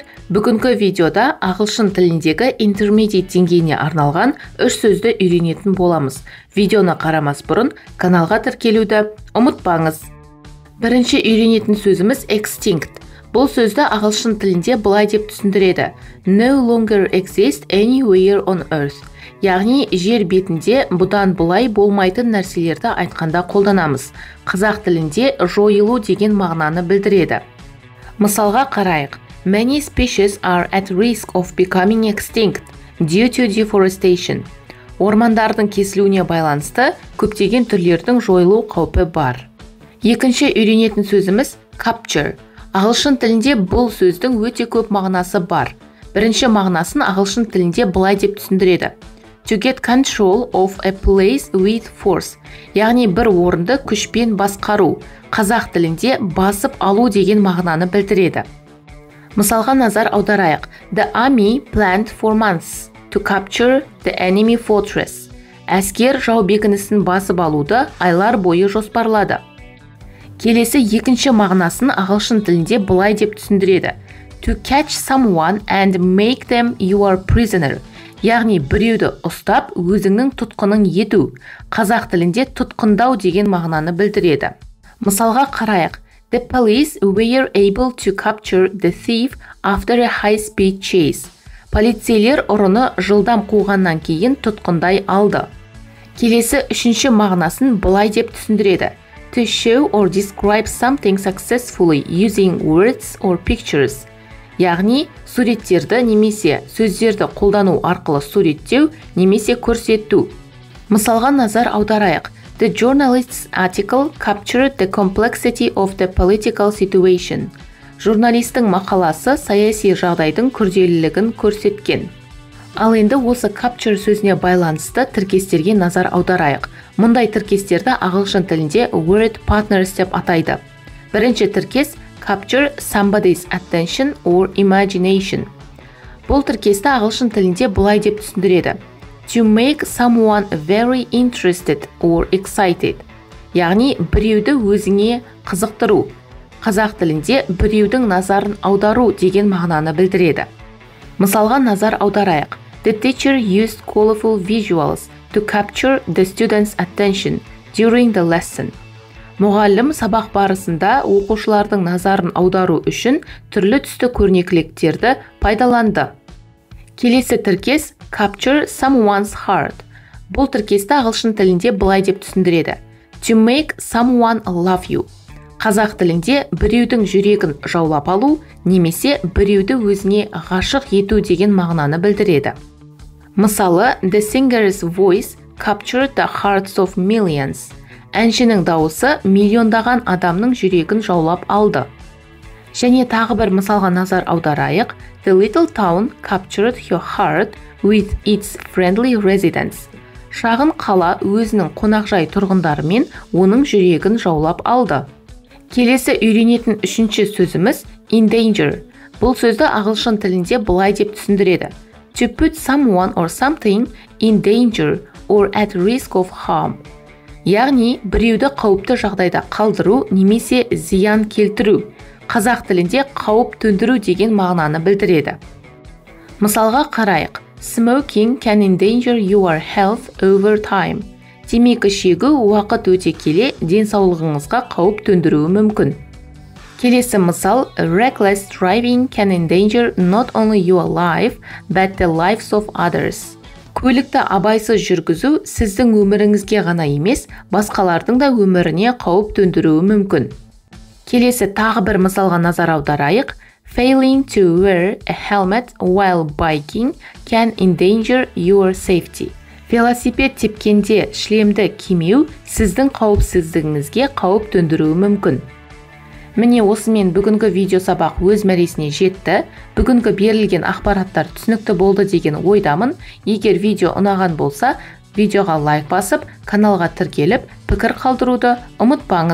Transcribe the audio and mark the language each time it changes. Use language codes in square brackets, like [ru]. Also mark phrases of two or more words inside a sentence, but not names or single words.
[kk] Бүгінгі видеода ағылшын тіліндегі интермедиат деңгейіне арналған 3 сөзді үйренетін боламыз. Видеоны қарамас бұрын каналға тіркелуді ұмытпаңыз. Бірінші үйренетін сөзіміз extinct. Бұл сөзді ағылшын тілінде былай деп түсіндіреді: [en] No longer exist anywhere on earth. [kk] Яғни жер бетінде бұдан былай болмайтын нәрселерді айтқанда қолданамыз. Қазақ тілінде жойылу деген мағынаны білдіреді. Мысалға қарайық. [en] Many species are at risk of becoming extinct due to deforestation. [kk] Ормандардың кесілуіне байланысты көптеген түрлердің жойылу қаупі бар. Екінші үйренетін сөзіміз capture. Ағылшын тілінде бұл сөздің өте көп мағынасы бар. Бірінші мағынасын ағылшын тілінде былай деп түсіндіреді: [en] To get control of a place with force. [kk] Яғни бір орынды күшпен басқару. Қазақ тілінде басып алу деген мағынаны білдіреді. Мысалға назар аударайық. [en] The army planned for months to capture the enemy fortress. [kk] Әскер жау бекінісін басып алуды айлар бойы жоспарлады. Келесі екінші мағынасын ағылшын тілінде былай деп түсіндіреді: [en] To catch someone and make them your prisoner. [kk] Яғни біреуді ұстап, өзіңнің тұтқының ету. Қазақ тілінде тұтқындау деген мағынаны білдіреді. Мысалға қарайық. [en] The police were able to capture the thief after a high-speed chase. [kk] Полицейлер ұрыны жылдам қуғаннан кейін тұтқындай алды. Келесі үшінші мағынасын былай деп түсіндіреді: [en] To show or describe something successfully using words or pictures. [kk] Яғни суреттерді немесе сөздерді қолдану арқылы суреттеу немесе көрсету. Мысалға назар аударайық. [en] The journalist's article captured the complexity of the political situation. [kk] Журналистің мақаласы саяси жағдайдың күрделілігін көрсеткен. Ал енді осы capture сөзіне байланысты тіркестерге назар аударайық. Мұндай тіркестерді ағылшын тілінде [en] word partners [kk] деп атайды. Бірінші тіркес [en] capture somebody's attention or imagination. [kk] Бұл тіркесті ағылшын тілінде былай деп түсіндіреді: [en] To make someone very interested or excited. [kk] Яғни біреуді өзіңе қызықтыру. Қазақ тілінде біреудің назарын аудару деген мағынаны білдіреді. Мысалға назар аударайық. The teacher used colorful visuals to capture the students' attention during the lesson. Мұғалім сабақ барысында оқушылардың назарын аудару үшін түрлі түсті көрнекіліктерді пайдаланды. Келесі тіркес [en] capture someone's heart. [kk] Бұл тіркесті ағылшын тілінде былай деп түсіндіреді: [en] To make someone love you. [kk] Қазақ тілінде біреудің жүрегін жаулап алу немесе біреуді өзіне ғашық ету деген мағынаны білдіреді. Мысалы, [en] The singer's voice captured the hearts of millions. [kk] Әншінің дауысы миллиондаған адамның жүрегін жаулап алды. Және тағы бір мысалға назар аударайық. [en] The little town captured your heart with its friendly residents. [kk] Шағын қала өзінің қонақжай тұрғындарымен оның жүрегін жаулап алды. Келесі үйренетін үшінші сөзіміз [en] in danger. [kk] Бұл сөзді ағылшын тілінде былай деп түсіндіреді: [en] To put someone or something in danger or at risk of harm. [kk] Яғни біреуді қауіпті жағдайда қалдыру немесе зиян келтіру. Қазақ тілінде қауіп төндіру деген мағынаны білдіреді. Мысалға қарайық. [en] Smoking can endanger your health over time. [kk] Темекі шегу уақыт өте келе денсаулығыңызға қауіп төндіруі мүмкін. Келесі мысал. [en] Reckless driving can endanger not only your life, but the lives of others. [kk] Көлікті абайсыз жүргізу сіздің өміріңізге ғана емес, басқалардың да өміріне қауіп төндіруі мүмкін. Келесі тағы бір мысалға назар аударайық. [en] Failing to wear a helmet while biking can endanger your safety. [kk] Велосипед тепкенде шлемді кимеу сіздің қауіпсіздігіңізге қауіп төндіруі мүмкін. Міне осымен бүгінгі видео сабақ өз мәресіне жетті. Бүгінгі берілген ақпараттар түсінікті болды деген ойдамын. Егер видео ұнаған болса, видеоға лайк басып, каналға тіркеліп, пікір қалдыруды ұмытпаңыз.